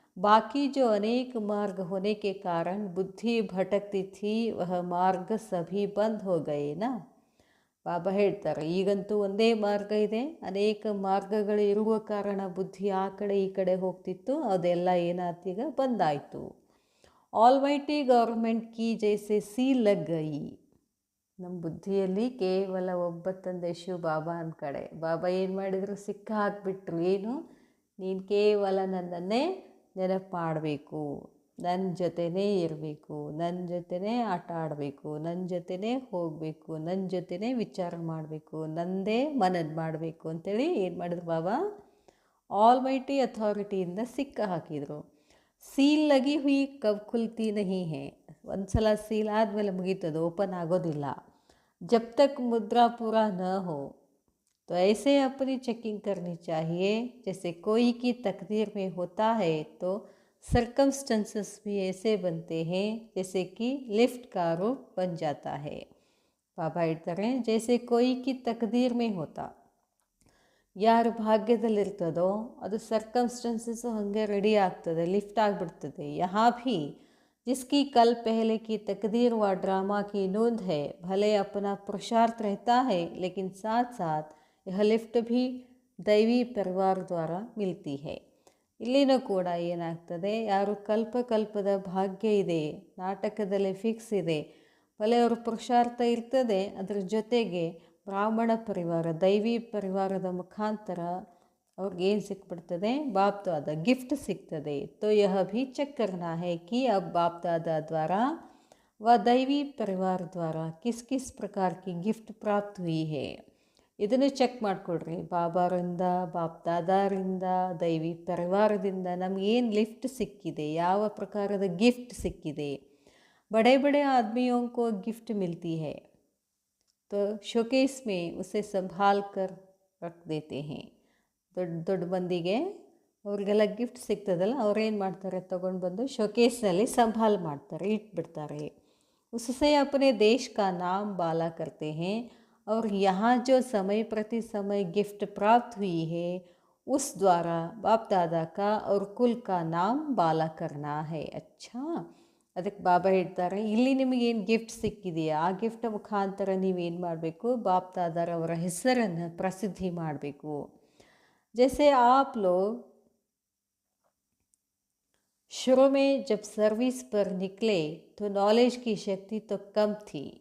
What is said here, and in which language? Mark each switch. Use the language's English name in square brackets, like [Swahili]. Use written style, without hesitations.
[Hindi] बाकी जो अनेक मार्ग होने के कारण बुद्धि भटकती थी वह मार्ग सभी बंद हो गए ना. [Kannada] ಬಾಬಾ ಹೇಳ್ತಾರೆ, ಈಗಂತೂ ಒಂದೇ ಮಾರ್ಗ ಇದೆ, ಅನೇಕ ಮಾರ್ಗಗಳು ಇರುವ ಕಾರಣ ಬುದ್ಧಿ ಆ ಕಡೆ ಈ ಕಡೆ ಹೋಗ್ತಿತ್ತು, ಅದೆಲ್ಲ ಏನಾತೀಗ ಬಂದಾಯಿತು. [Hindi] ಆಲ್ಮೈಟಿ ಗೌರ್ಮೆಂಟ್ ಕಿ ಜೈಸೆ ಸಿ ಲಗ್ ಗಯಿ. [Kannada] ನಮ್ಮ ಬುದ್ಧಿಯಲ್ಲಿ ಕೇವಲ ಒಬ್ಬ ತಂದೆ ಶಿವ ಬಾಬಾ ಅಂದ ಕಡೆ ಬಾಬಾ ಏನು ಮಾಡಿದರು, ಸಿಕ್ಕ ಹಾಕಿಬಿಟ್ರು. ಏನು, ನೀನು ಕೇವಲ ನನ್ನನ್ನೇ ನೆನಪು ಮಾಡಬೇಕು, ನನ್ನ ಜೊತೆನೇ ಇರಬೇಕು, ನನ್ನ ಜೊತೆನೇ ಆಟ ಆಡಬೇಕು, ನನ್ನ ಜೊತೆನೇ ಹೋಗಬೇಕು, ನನ್ನ ಜೊತೆನೇ ವಿಚಾರ ಮಾಡಬೇಕು, ನನ್ನದೇ ಮನನ ಮಾಡಬೇಕು ಅಂತೇಳಿ ಏನು ಮಾಡಿದ್ರು ಬಾಬಾ, ಆಲ್ಮೈಟಿ ಅಥಾರಿಟಿಯಿಂದ ಸಿಕ್ಕ ಹಾಕಿದರು. [Hindi] ಸೀಲ್ ಲಗಿ ಹುಯಿ ಕಬ್ ಖುಲ್ತಿ ನಹಿ ಹೇ. [Kannada] ಒಂದು ಸಲ ಸೀಲ್ ಆದಮೇಲೆ ಮುಗೀತದು, ಓಪನ್ ಆಗೋದಿಲ್ಲ. [Hindi] ಜಬ್ ತಕ್ ಮುದ್ರಾ ಪೂರಾ ನ ಹೋ तो ऐसे अपनी चेकिंग करनी चाहिए जैसे कोई की तकदीर में होता है, तो सर्कमस्टेंसेस भी ऐसे बनते हैं जैसे कि लिफ्ट का रूप बन जाता है. [Kannada] ಬಾಬಾ ಹೇಳ್ತಾರೆ, [Hindi] ಜೈಸೆ ಕೊಯ್ ಕಿ ತಕದೀರ್ ಮೇ ಹೋತಾ, [Kannada] ಯಾರು ಭಾಗ್ಯದಲ್ಲಿರ್ತದೋ ಅದು ಸರ್ಕಮ್ಸ್ಟೆನ್ಸಸ್ಸು ಹಾಗೆ ರೆಡಿ ಆಗ್ತದೆ, ಲಿಫ್ಟ್ ಆಗಿಬಿಡ್ತದೆ. [Hindi] ಯಹಾ ಭೀ जिसकी कल पहले की तकदीर व ड्रामा की नोंद है, भले अपना पुरुषार्थ रहता है लेकिन साथ साथ यह लिफ्ट भी दैवी परिवार द्वारा मिलती है. [Kannada] ಇಲ್ಲಿನೂ ಕೂಡ ಏನಾಗ್ತದೆ, ಯಾರು ಕಲ್ಪದ ಭಾಗ್ಯ ಇದೆ, ನಾಟಕದಲ್ಲಿ ಫಿಕ್ಸ್ ಇದೆ, ಭಲೆ ಅವ್ರ ಪುರುಷಾರ್ಥ ಇರ್ತದೆ, ಅದರ ಜೊತೆಗೆ ಬ್ರಾಹ್ಮಣ ಪರಿವಾರ, ದೈವಿ ಪರಿವಾರದ ಮುಖಾಂತರ ಅವ್ರಿಗೇನು ಸಿಕ್ಬಿಡ್ತದೆ, ಬಾಪ್ ದಾದ ಗಿಫ್ಟ್ ಸಿಗ್ತದೆ. [Hindi] तो यह भी चेक करना है कि अब बाप दादा द्वारा व दैवी परिवार द्वारा किस किस प्रकार की गिफ्ट प्राप्त हुई है. [Kannada] ಇದನ್ನು ಚೆಕ್ ಮಾಡಿಕೊಡ್ರಿ. ಬಾಬಾರಿಂದ, ಬಾಪ್ ದಾದಾರಿಂದ, ದೈವಿ ಪರಿವಾರದಿಂದ ನಮಗೇನು ಲಿಫ್ಟ್ ಸಿಕ್ಕಿದೆ, ಯಾವ ಪ್ರಕಾರದ ಗಿಫ್ಟ್ ಸಿಕ್ಕಿದೆ. [Hindi] बड़े बड़े आदमियों को गिफ्ट मिलती है तो शोकेस में उसे संभाल कर रख देते हैं. [Kannada] ದೊಡ್ಡ ದೊಡ್ಡ ಮಂದಿಗೆ ಅವ್ರಿಗೆಲ್ಲ ಗಿಫ್ಟ್ ಸಿಗ್ತದಲ್ಲ, ಅವ್ರೇನು ಮಾಡ್ತಾರೆ, ತೊಗೊಂಡು ಬಂದು ಶೋಕೇಸ್ನಲ್ಲಿ ಸಂಭಾಲ್ ಮಾಡ್ತಾರೆ, ಇಟ್ಬಿಡ್ತಾರೆ. [Hindi] उससे अपने देश का नाम बाला करते हैं और यहाँ जो समय प्रति समय गिफ्ट प्राप्त हुई है उस द्वारा बाप दादा का और कुल का नाम बाला करना है. [Kannada] अच्छा, ಅದಕ್ಕೆ ಬಾಬಾ ಹೇಳ್ತಾರೆ, ಇಲ್ಲಿ ನಿಮಗೇನು ಗಿಫ್ಟ್ ಸಿಕ್ಕಿದೆಯಾ, ಆ ಗಿಫ್ಟ್ ಮುಖಾಂತರ ನೀವೇನು ಮಾಡಬೇಕು, ಬಾಪ್ ದಾದಾರವರ ಹೆಸರನ್ನು ಪ್ರಸಿದ್ಧಿ ಮಾಡಬೇಕು. [Hindi] जैसे आप लोग शुरू में जब सर्विस पर निकले तो नॉलेज की शक्ति तो कम थी.